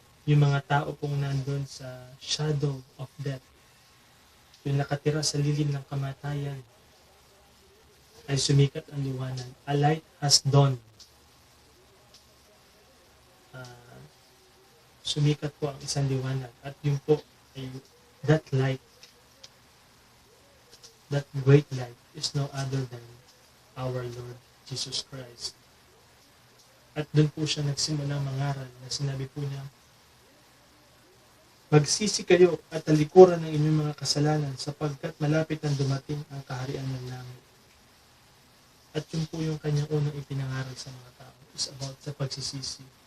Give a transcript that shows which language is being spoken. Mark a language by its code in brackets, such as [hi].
[tl] Yung mga tao pong nandun sa [en] shadow of death, [tl] yung nakatira sa lilim ng kamatayan, ay sumikat ang liwanag. [en] A light has dawned. [tl] Sumikat po ang isang liwanag. At yun po ay [en] that light, that great light is no other than our Lord Jesus Christ. [tl] At doon po siya nagsimulang mangaral na sinabi po niya, magsisi kayo at talikuran ng inyong mga kasalanan sapagkat malapit nang dumating ang kaharian ng langit. At yun po yung kanyang unang ipinangaral sa mga tao is about sa pagsisisi.